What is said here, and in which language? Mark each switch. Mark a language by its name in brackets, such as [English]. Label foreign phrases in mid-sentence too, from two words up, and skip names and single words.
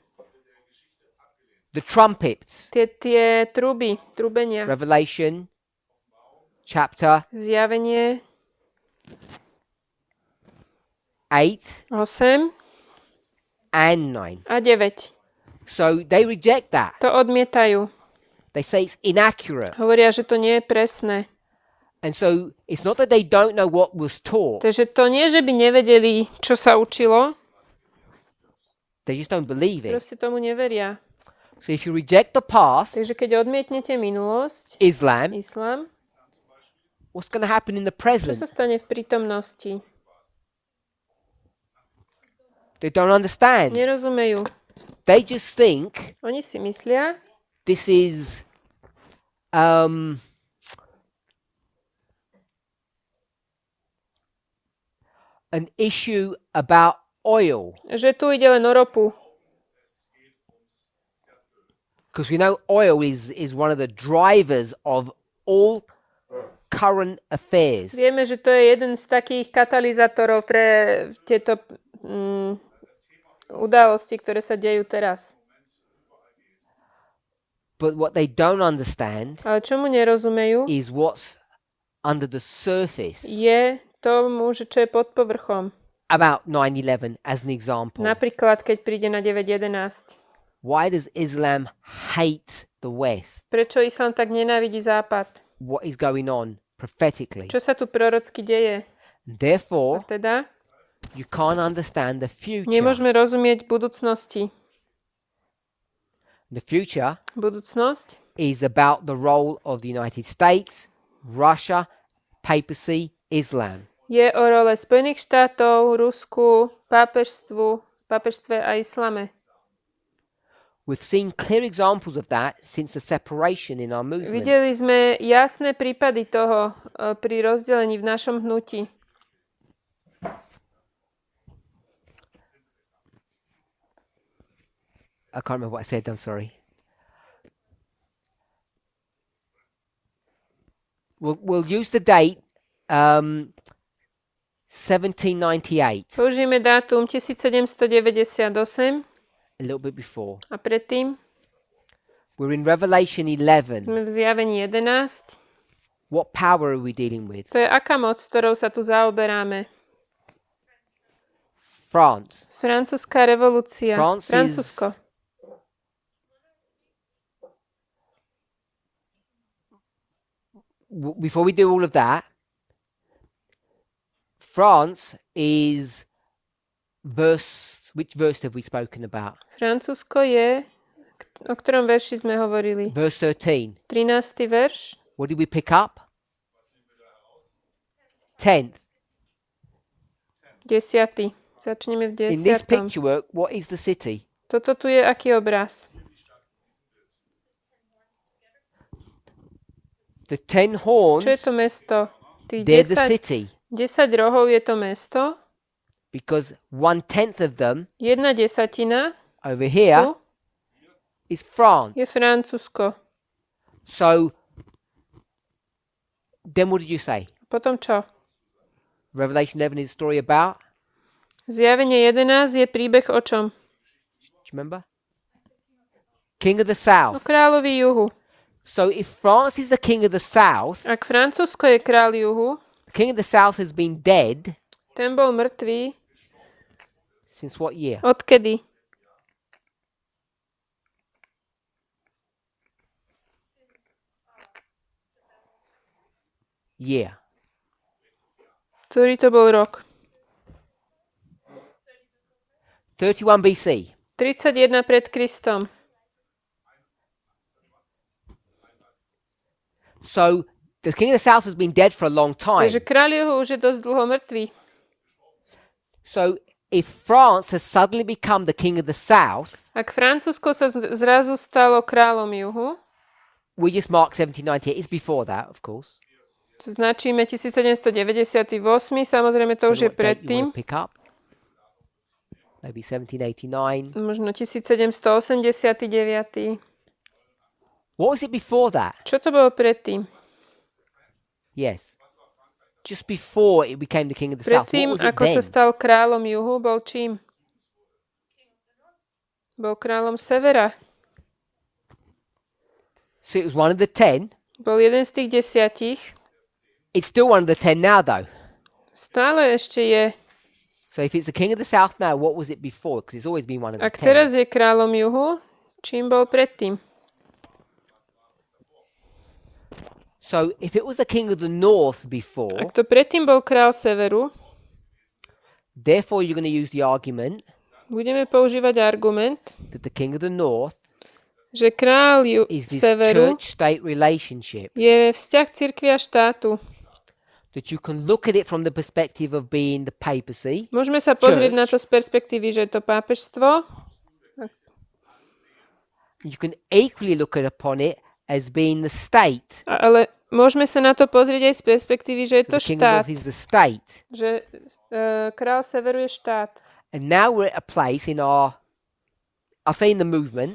[English] The trumpets, [Slovak] tie trúbenia, [English] Revelation, chapter [Slovak] zjavenie [English] 8 [Slovak] 8 [English] and 9. [Slovak] a 9. [English] So they reject that. [Slovak] To odmietajú. [English] They say it's inaccurate. [Slovak] Hovoria, že to nie je presné. [English] And so it's not that they don't know what was taught. [Slovak] Takže to nie, že by nevedeli, čo sa učilo, [English] They just don't believe it. [Slovak] proste tomu neveria. [English] So if you reject the past, [Slovak] Takže keď odmietnete minulosť, [English] Islam, [Slovak] islám, [English] what's going to happen in the [Slovak] čo [English] present? [Slovak] sa stane v prítomnosti? [English] They don't understand. [Slovak] Nerozumejú. [English] They just think [Slovak] Oni si myslia, [English] this is an issue about oil. [Slovak] že tu ide len o ropu. [English] Because we know oil is one of the drivers of all current affairs. [Slovak] Vieme, že to je jeden z takých katalizátorov pre tieto udalosti, ktoré sa dejú teraz. [English] But what they don't understand [Slovak] Ale čomu nerozumejú, [English] is what's under the surface [Slovak] je tomu, že čo je pod povrchom. [English] about 9/11 as an example. [Slovak] Napríklad, keď príde na 9.11. [English] Why does Islam hate the West? [Slovak] Prečo islám tak nenávidí Západ? [English] What is going on prophetically? [Slovak] Čo sa tu prorocky deje? [English] Therefore, [Slovak] Teda [English] you can't understand the future. [Slovak] nemôžeme rozumieť budúcnosti. [English] The future [Slovak] Budúcnosť [English] is about the role of the United States, Russia, papacy, Islam. [Slovak] je o role Spojených štátov, Rusku, pápežstve a islame. [English] We've seen clear examples of that since the separation in our movement. [Slovak] Videli sme jasné prípady toho pri rozdelení v našom hnutí. [English] I can't remember what I said, I'm sorry. We'll use the date 1798, [Slovak] Použijeme dátum 1798 [English] a little bit before. [Slovak] a predtým [English] We're in Revelation 11. [Slovak] sme v Zjavení 11. [English] What power are we dealing with? [Slovak] To je aká moc, s ktorou sa tu zaoberáme. [English] France. [Slovak] Francúzska revolúcia. [English] France is- [Slovak] Francúzsko. [English] Before we do all of that, France is which verse have we spoken about? [Slovak] Francúzsko je, o ktorom verši sme hovorili? [English] Verse 13. [Slovak] 13. verš. [English] What did we pick up? 10th. [Slovak] 10. Začneme v [English] In this 10. picture work, what is the city? [Slovak] Toto tu je aký obraz? [English] The 10 horns, [Slovak] Čo je to mesto? Tých [English] they're the [Slovak] 10, [English] city. [Slovak] 10 rohov je to mesto. [English] Because 1/10 of them [Slovak] 1/10 [English] over here [Slovak] tu [English] is France. [Slovak] je Francúzsko. [English] So then what did you say? [Slovak] Potom čo? [English] Revelation 11 is a story about? [Slovak] Zjavenie 11 je príbeh o čom? [English] Do you remember? King of the [Slovak] O [English] South. [Slovak] kráľovi juhu. [English] So if France is the king of the South, [Slovak] Ak Francúzsko je kráľ juhu, [English] the king of the South has been dead [Slovak] ten bol mŕtvý. [English] since what year? [Slovak] Odkedy? [English] Year. [Slovak] Ktorý to bol rok? [English] 31 BC. [Slovak] 31 pred Kristom. [English] So the king of the South has been dead for a long time. [Slovak] Takže kráľ juhu už je dosť dlho mŕtvý. [English] So if France has suddenly become the king of the South, [Slovak] Ak Francúzsko sa zrazu stalo kráľom juhu, [English] we just mark 1798. It's before that, of course. [Slovak] to značíme 1798, samozrejme to už je [English] What date you [Slovak] predtým, [English] want to pick up? Maybe 1789. [Slovak] možno 1789. [English] What was it before that? [Slovak] Čo to bolo predtým? [English] Yes. Just before it became the king of the South. What [Slovak] Predtým, [English] was it [Slovak] ako sa [English] then? [Slovak] stal kráľom juhu, bol čím? Bol kráľom severa. [English] So it was one of the 10. [Slovak] Bol jeden z tých 10. [English] It's still one of the 10 now, though. [Slovak] Stále ešte je. [English] So if it's the king of the South now, what was it before? Because it's always been one of the [Slovak] Ak [English] 10. [Slovak] teraz je kráľom juhu, čím bol predtým? [English] So if it was the king of the North before, [Slovak] Ak to predtým bol kráľ severu, [English] therefore you're going to use the argument [Slovak] budeme používať argument, [English] that the king of the North [Slovak] že kráľ [English] is this [Slovak] severu [English] church-state relationship. [Slovak] je vzťah cirkvi a štátu. [English] That you can look at it from the perspective of being the papacy, [Slovak] Môžeme sa pozrieť na to z perspektívy, že je to pápežstvo. [English] you can equally look upon it as being the state. [Slovak] Ale môžeme sa na to pozrieť aj z perspektívy, že je [English] So [Slovak] to [English] the king of the [Slovak] štát. [English] North is the state. [Slovak] Že kráľ severu je štát. [English] And now we're at a place in our, I'll say in the movement,